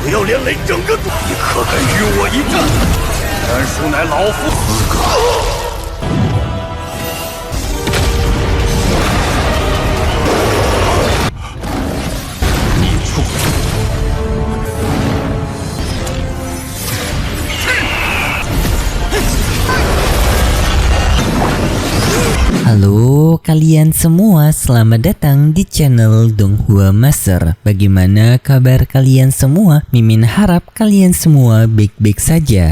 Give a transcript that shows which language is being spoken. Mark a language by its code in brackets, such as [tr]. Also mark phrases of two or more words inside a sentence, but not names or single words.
[zh] 连累整个族，你可敢与我一战？战术乃老夫资格。你畜生！ [id] Halo kalian semua, selamat datang di channel Donghua Master. Bagaimana kabar kalian semua? Mimin harap kalian semua baik-baik saja.